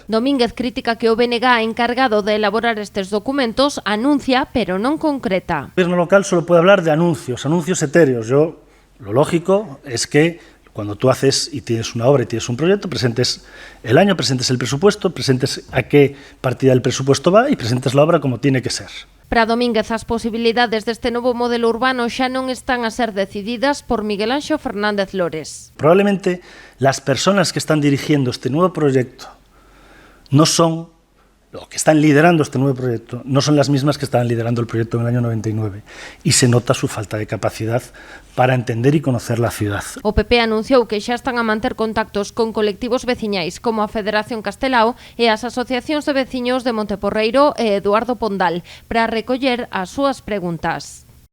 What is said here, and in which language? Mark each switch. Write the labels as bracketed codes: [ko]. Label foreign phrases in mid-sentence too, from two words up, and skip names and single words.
[gl] Domínguez critica que o BNG encargado de elaborar estes documentos anuncia, pero non concreta. [es] El gobierno local solo puede hablar de anuncios etéreos. Lo lógico es que cuando tú haces y tienes una obra y tienes un proyecto, presentes el año, presentes el presupuesto, presentes a qué partida del presupuesto va y presentes la obra como tiene que ser. [gl] Para Domínguez, as posibilidades deste novo modelo urbano xa non están a ser decididas por Miguel Anxo Fernández Lores. [es] Probablemente las personas que están dirigiendo este nuevo proyecto que están liderando este nuevo proyecto, no son las mismas que estaban liderando el proyecto en el año 99 y se nota su falta de capacidad para entender y conocer la ciudad. [gl] O PP anunciou que xa están a manter contactos con colectivos veciñais como a Federación Castelao e as asociacións de veciños de Monteporreiro e Eduardo Pondal para recoller as súas preguntas.